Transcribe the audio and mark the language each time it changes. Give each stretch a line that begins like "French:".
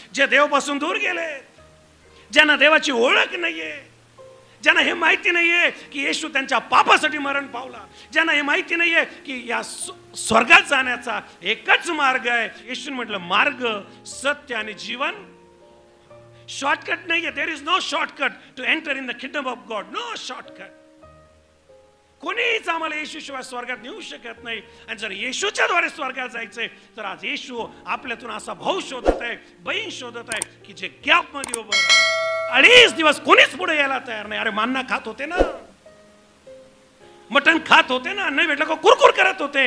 Marathi: जे देवापासून दूर गेले, ज्यांना देवाची ओळख नाहीये, ज्यांना हे माहिती नाहीये की येशू त्यांच्या पापासाठी मरण पावला, ज्यांना हे माहिती नाहीये की या स्वर्गात जाण्याचा एकच मार्ग आहे. येशूने म्हटलं मार्ग, सत्य आणि जीवन. शॉर्टकट नाहीये.
English: There is no shortcut to enter in the kingdom of God. No shortcut.
Marathi: कोणीच आम्हाला येशूशिवाय स्वर्गात नेऊ शकत नाही. आणि जर येशूच्या द्वारे स्वर्गात जायचंय तर आज येशू आपल्यातून असा भाऊ शोधत आहे, बहीण शोधत आहे की जे गॅप मध्ये उभं राहतं. 2.5 दिवस कोणीच पुढे यायला तयार नाही. अरे मान्ना खात होते ना, मटण खात होते ना, नाही भेटलं का कुरकुर करत होते.